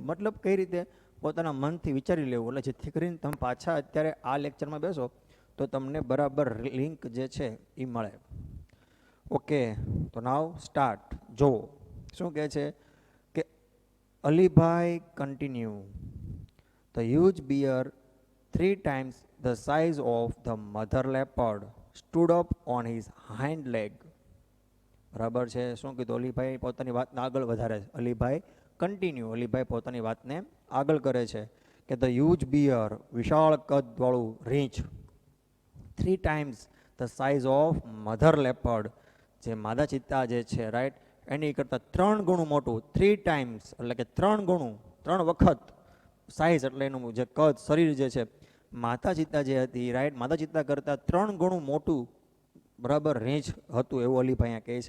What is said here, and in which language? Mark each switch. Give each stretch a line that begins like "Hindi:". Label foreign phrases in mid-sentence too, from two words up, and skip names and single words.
Gujarati: મતલબ કઈ રીતે પોતાના મનથી વિચારી લેવું, એટલે જેથી કરીને તમે પાછા અત્યારે આ લેક્ચરમાં બેસો તો તમને બરાબર લિંક જે છે એ મળે. ઓકે, તો
English: now start.
Gujarati: જો શું કહે છે કે અલીભાઈ કન્ટિન્યુ.
English: the huge bear 3 times the size of the mother leopard stood up on his hind leg.
Gujarati: બરાબર છે. શું કીધું? અલીભાઈ પોતાની વાતને આગળ વધારે છે. અલીભાઈ કન્ટિન્યુ. અલીભાઈ પોતાની વાતને આગળ કરે છે કે
English: the huge bear,
Gujarati: વિશાળ કદવાળું રીંછ,
English: 3 times the size of mother leopard,
Gujarati: જે માદા ચિત્તા જે છે રાઈટ એની કરતાં 3 ગણું મોટું. 3 times એટલે કે 3 ગણું, 3 વખત સાઇઝ એટલે એનું જે કદ શરીર જે છે માતા ચિત્તા જે હતી રાઈટ, માતા ચિત્તા કરતાં 3 ગણું મોટું બરાબર રીંછ હતું એવું અલીભાઈ અહીંયા કહે છે.